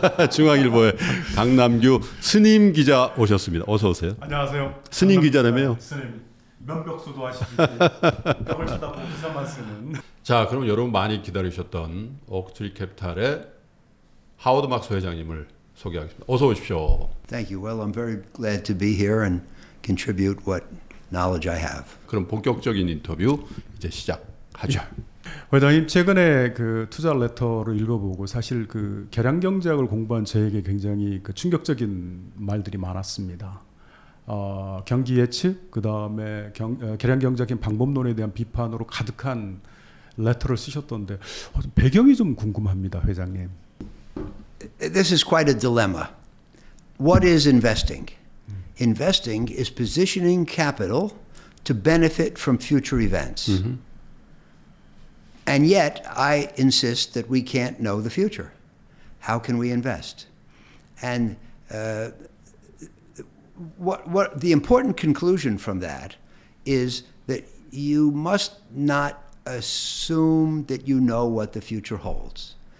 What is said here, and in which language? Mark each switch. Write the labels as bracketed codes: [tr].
[ko] 중앙일보의 강남규 스님 기자 오셨습니다. 어서 오세요. 안녕하세요. 스님 기자라며요. 스님. 면벽수도 하시듯이 벽을 쳐다보고 기사만 쓰는. 자, 그럼 여러분 많이 기다리셨던 오크트리캐피털의 하워드 막스 회장님을 소개하겠습니다. 어서 오십시오. [en] Thank you. Well, I'm very glad to be here and contribute what knowledge I have. [ko] 그럼 본격적인 인터뷰 이제 시작하죠. 회장님, 최근에 그 투자 레터를 읽어보고 사실 그 계량경제학을 공부한 저에게 굉장히 그 충격적인 말들이 많았습니다. 경기 예측, 그 다음에 계량경제학인 방법론에 대한 비판으로 가득한 레터를 쓰셨던데 배경이 좀 궁금합니다, 회장님. [en] This is quite a dilemma. What is investing? Investing is positioning capital to benefit from future events. And yet, I insist that we can't know the future. How can we invest? And what the important conclusion from that is that you must not assume that you know what the future holds.